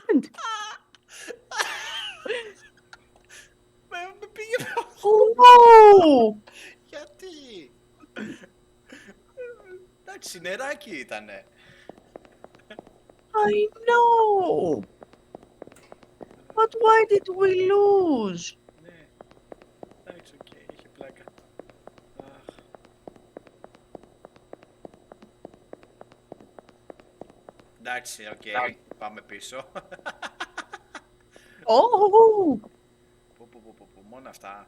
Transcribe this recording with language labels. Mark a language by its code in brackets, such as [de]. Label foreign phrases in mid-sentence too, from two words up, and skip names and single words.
[el] Με πήγε [en] Oh, no. [el] Γιατί? Εντάξει, νεράκι ήτανε. [en] I know! But why did we lose? [el] Ναι. Εντάξει, οκ, είχε πλάκα. Αχ. Εντάξει, οκ, πάμε πίσω. [en] Oh! [el] Που, μόνο αυτά.